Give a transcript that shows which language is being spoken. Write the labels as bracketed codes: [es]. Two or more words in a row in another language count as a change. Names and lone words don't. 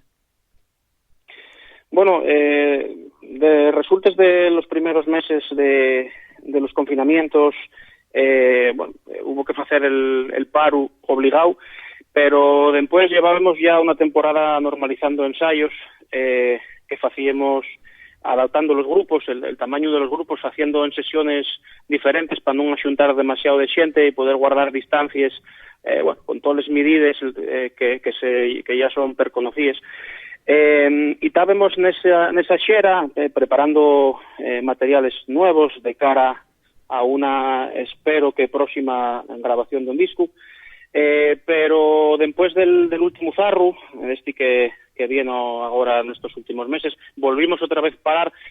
[es] Bueno, de resultas de los primeros meses de los confinamientos, bueno, hubo que hacer el paro obligado, pero después llevábamos ya una temporada normalizando ensayos que hacíamos adaptando los grupos, el tamaño de los grupos, haciendo en sesiones diferentes para [gl] non axuntar demasiado de xente e poder guardar distancias, con todas as medidas que ya son perconocidas. E estábamos nesa xera [es] preparando materiales nuevos de cara a una, espero que próxima grabación de un disco, pero después del último zarro, este que vino [gl] agora nestos [es] últimos meses, volvimos [gl] outra vez [es] parar